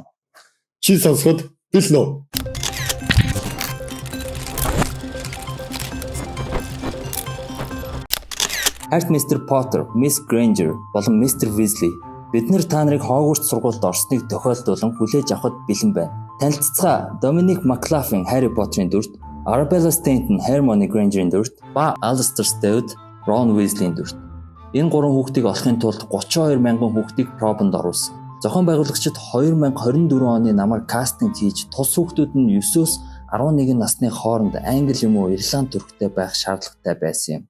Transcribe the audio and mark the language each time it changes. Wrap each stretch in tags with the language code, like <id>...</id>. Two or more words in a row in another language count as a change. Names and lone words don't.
<mn>Чи сонсоход бэлнэ үү? Харт Mr. Potter, Miss Granger болон Mr. Weasley бид нэр та нарыг Hogwarts сургуульд орсныг тохиолдуулан хүлээж авахд бэлэн байна. Танилццгаа Dominic McLaughlin Harry Potter-ийн дүрт, Arabella Stanton Hermione Granger-ийн дүрт, ба Alistair Stout Ron Weasley-ийн дүрт. Энэ гурван хүүхдийг олохын тулд 32 мянган хүүхдийг пробонд оруулсан. Зохион байгуулагчид 2024 оны намар кастинг хийж тус хүүхдүүд нь 9-өөс 11 насны хооронд англи юм уу ирланд төрхтэй байх шаардлагатай байсан юм.</mn>